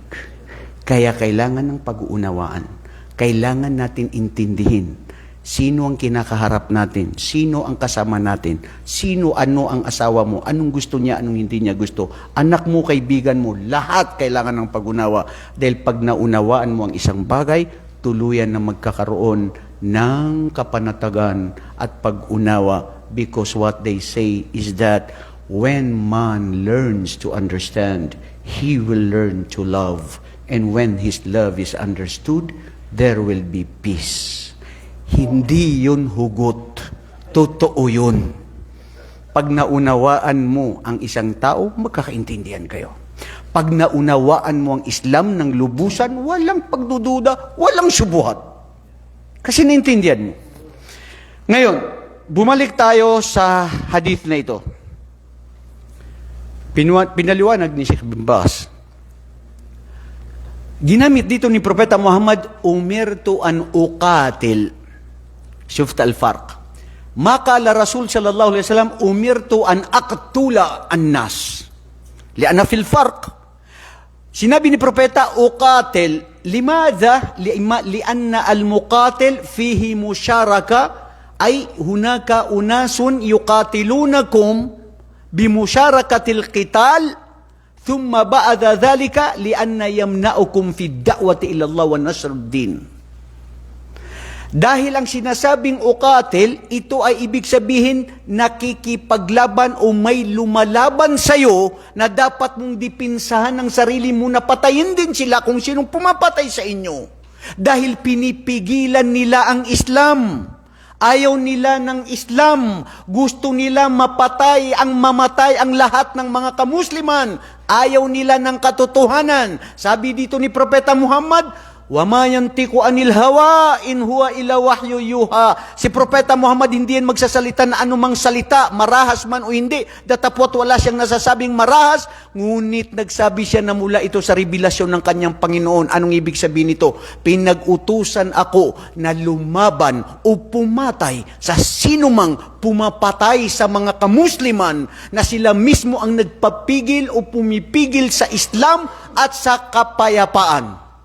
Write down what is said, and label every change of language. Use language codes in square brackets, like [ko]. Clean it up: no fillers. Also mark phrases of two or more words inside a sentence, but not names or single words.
[tl] Kaya kailangan ng pag-uunawaan. Kailangan natin intindihin sino ang kinakaharap natin, sino ang kasama natin, ano ang asawa mo, anong gusto niya, anong hindi niya gusto, anak mo, kaibigan mo, lahat kailangan ng pag-unawa. Dahil pag naunawaan mo ang isang bagay, tuluyan na magkakaroon ng kapanatagan at pag-unawa [en] because what they say is that when man learns to understand, he will learn to love. And when his love is understood, there will be peace. [tl] Hindi yun hugot. Totoo yun. Pag naunawaan mo ang isang tao, magkakaintindihan kayo. Pag naunawaan mo ang Islam ng lubusan, walang pagdududa, walang subuhat. Kasi naintindihan mo. Ngayon, bumalik tayo sa hadith na ito. Pinaliwanag ni Sheikh bin Baz. Ginamit dito ni Propeta Muhammad, [ar] أمرت أن أقاتل. شفت الفرق. ما قال الرسول صلى الله عليه وسلم أمرت أن أقتل الناس. لأن في الفرق. [tl] Sinabi ni Propeta, [ar] أقاتل. لماذا? لأن المقاتل فيه مشاركة أي هناك أناس يقاتلونكم بمشاركة القتال. ثم بعد ذلك لأن يمنعكم في الدعوة إلى الله ونشر الدين. [tl] Dahil ang sinasabing uqatil, ito ay ibig sabihin nakikipaglaban o may lumalaban sa'yo na dapat mong dipinsahan ng sarili mo na patayin din sila kung sinong pumapatay sa inyo. Dahil pinipigilan nila ang Islam. Ayaw nila ng Islam. Gusto nila mamatay ang lahat ng mga kamusliman. Ayaw nila ng katotohanan. Sabi dito ni Propeta Muhammad, [ar] وما ينطق عن الهوى إن هو إلا وحي يوحى. [tl] Si Propeta Muhammad hindi yan magsasalita na anumang salita, marahas man o hindi. Datapwat wala siyang nasasabing marahas, ngunit nagsabi siya na mula ito sa revelasyon ng kanyang Panginoon. Anong ibig sabihin nito? Pinag-utusan ako na lumaban o pumatay sa sinumang pumapatay sa mga kamusliman na sila mismo ang nagpapigil o pumipigil sa Islam at sa kapayapaan.